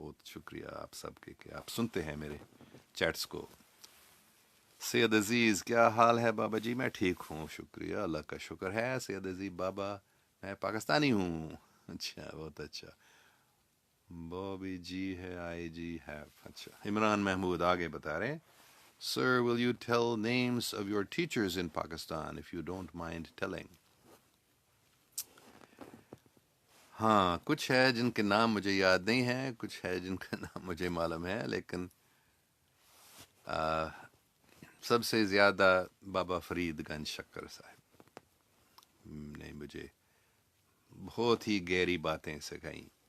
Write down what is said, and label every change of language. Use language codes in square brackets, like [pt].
[ur] بہت شکریہ آپ سب کے کہ آپ سنتے ہیں میرے چیٹس کو. سید عزیز کیا حال ہے بابا جی؟ میں ٹھیک ہوں، شکریہ، اللہ کا شکر ہے. سید عزیز بابا میں پاکستانی ہوں. اچھا، بہت اچھا. بابی جی ہے، آئی جی ہے. اچھا، عمران محمود آگے بتا رہے ہیں. [en] Sir, will you tell names of your teachers in Pakistan if you don't mind telling? [ur] ہاں، کچھ ہے جن کے نام مجھے یاد نہیں ہیں، کچھ ہے جن کا نام مجھے معلوم ہے، لیکن سب سے زیادہ بابا فرید گنج شکر صاحب نے مجھے بہت ہی گہری باتیں سکھائیں.